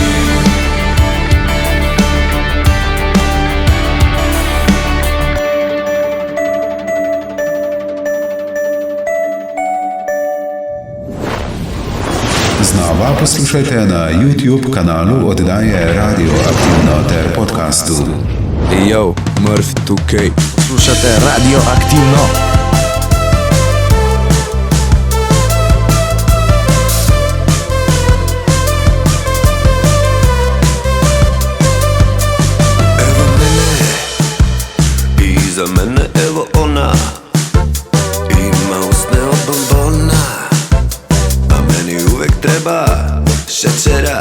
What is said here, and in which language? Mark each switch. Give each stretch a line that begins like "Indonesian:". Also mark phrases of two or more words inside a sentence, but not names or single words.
Slovenian: Znova poslušajte na YouTube kanalu oddaje Radio Aktivno ter podcastu.
English: Yo, Murph 2K.
Serbian: Slušate Radio Aktivno. Evo mene, iza mene evo ona, ima usne od bombona, a meni uvek treba šećera.